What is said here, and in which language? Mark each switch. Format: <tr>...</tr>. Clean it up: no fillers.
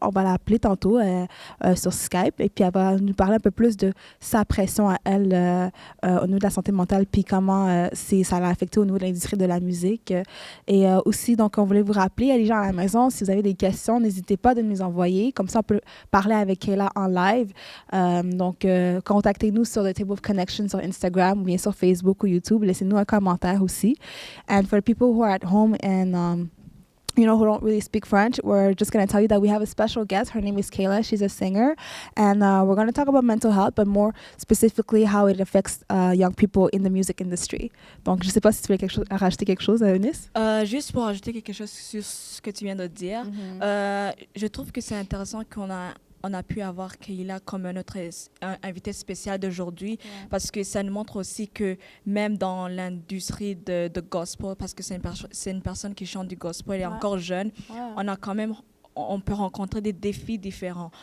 <fr>On va l'appeler tantôt sur Skype et puis elle va nous parler un peu plus de sa pression à elle au niveau de la santé mentale puis comment ça l'a affecté au niveau de l'industrie de la musique. Et aussi, donc, on voulait vous rappeler, les gens à la maison, si vous avez des questions, n'hésitez pas de nous les envoyer. Comme ça, on peut parler avec Kayla en live. Donc, contactez-nous sur The Table of Connection sur Instagram ou bien sur Facebook ou YouTube. Laissez-nous un commentaire aussi.</fr> <en>And for people who are at home and who don't really speak French, we're just going to tell you that we have a special guest. Her name is Kayla. She's a singer. And we're going to talk about mental health, but more specifically how it affects young people in the music industry.</en> <fr>Donc, je ne sais pas si tu veux rajouter quelque chose, Eunice? Juste pour ajouter quelque chose sur ce que tu viens de dire, je trouve que c'est intéressant qu'on a pu avoir Kayla comme notre invité spécial d'aujourd'hui parce que ça nous montre aussi que même dans l'industrie de gospel, parce que c'est une personne qui chante du gospel, elle est encore jeune, on peut rencontrer des défis différents.</fr>